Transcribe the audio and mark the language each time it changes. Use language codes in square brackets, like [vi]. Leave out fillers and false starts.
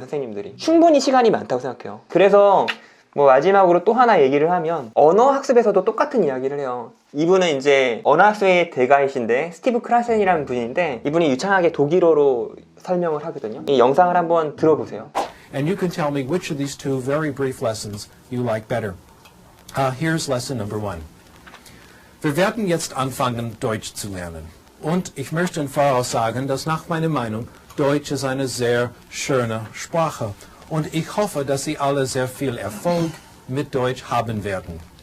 [ko] 선생님들이 충분히 시간이 많다고 생각해요. 그래서 뭐 마지막으로 또 하나 얘기를 하면, 언어 학습에서도 똑같은 이야기를 해요. 이분은 이제 언어 학습의 대가이신데 스티브 크라센이라는 분인데, 이분이 유창하게 독일어로 설명을 하거든요. 이 영상을 한번 들어보세요. [en] And you can tell me which of these two very brief lessons you like better. Here's lesson number 1. [de] Wir werden jetzt anfangen, Deutsch zu lernen. Und ich möchte im Voraus sagen, dass nach meiner Meinung Deutsch ist eine sehr schöne Sprache. Und ich hoffe, dass Sie alle sehr viel Erfolg mit Deutsch haben werden.